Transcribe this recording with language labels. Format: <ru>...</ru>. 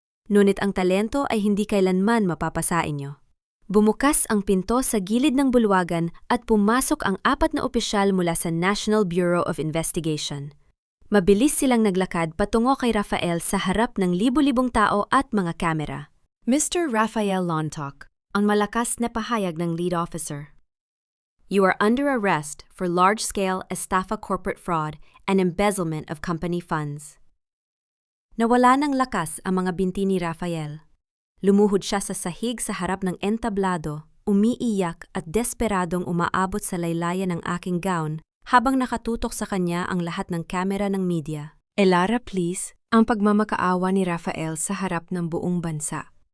<tl>Ngunit ang talento ay hindi kailanman mapapasain niyo. Bumukas ang pinto sa gilid ng bulwagan at pumasok ang 4 na opisyal mula sa National Bureau of Investigation. Mabilis silang naglakad patungo kay Rafael sa harap ng libu-libong tao at mga kamera. Mr. Rafael Lontok, ang malakas na pahayag ng lead officer.</tl> <en>"You are under arrest for large-scale estafa corporate fraud and embezzlement of company funds."</en> <tl>Nawala ng lakas ang mga binti ni Rafael. Lumuhod siya sa sahig sa harap ng entablado, umiiyak at desperadong umaabot sa laylayan ng aking gown habang nakatutok sa kanya ang lahat ng kamera ng media. "Elara,</tl> <en>please,"</en> <tl>ang pagmamakaawa ni Rafael sa harap ng buong bansa.</tl>